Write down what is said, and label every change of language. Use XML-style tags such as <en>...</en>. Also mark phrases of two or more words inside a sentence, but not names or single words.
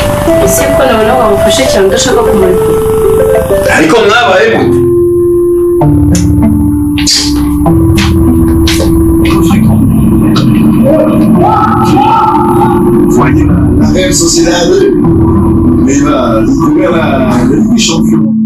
<rw>ese ko nabona wamufashe cyane udashaka kumurekura ariko mwabaye gute</rw> <fr>La même sociedade, mais va découvrir la Ligue des Champions.</fr>